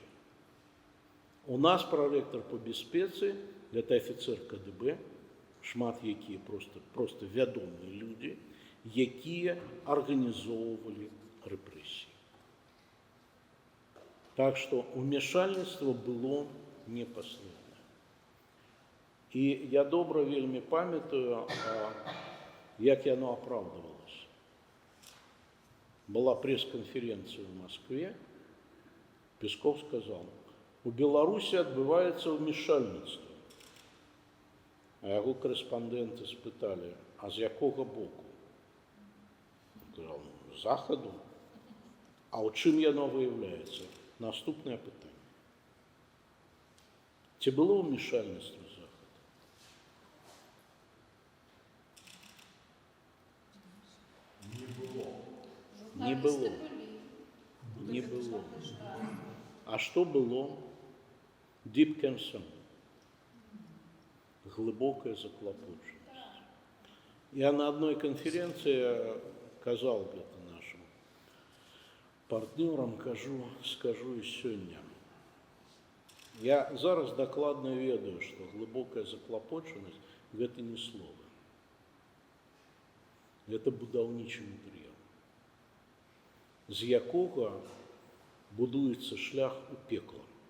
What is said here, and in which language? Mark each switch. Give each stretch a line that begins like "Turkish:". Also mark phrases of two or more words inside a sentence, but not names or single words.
Belarusian: У нас проректор по бяспецы, гэта афіцер КДБ, шмат якія просто вядомыя людзі, якія арганізоўвалі рэпрэсіі. Так што умешальніцтва было непасрэднае. І я добра вельмі памятаю, як яно апраўдвалася.
Russian: Была пресс-конференция в Москве, Песков сказал, у Беларуси отбывается вмешальніцтва. А яго корэспандэнты спыталі, а з якога боку? Он сказал,
Belarusian: з захаду. А ў чым яно выяўляецца? Наступнае пытанне. Ці было ўмешальніцтва з захаду? Не было. Не было. А што было?
English: Deep concern.
Russian: Глубокая заклопоченность. Я на одной конференции
Belarusian: казал гэта
Russian: нашим партнерам,
Belarusian: скажу і сёння. Я зараз дакладна ведаю, што
Russian: глубокая заклопоченность
Belarusian: гэта не слово. Гэта будаўнічы матэрыял, з якога будуецца шлях у пекло.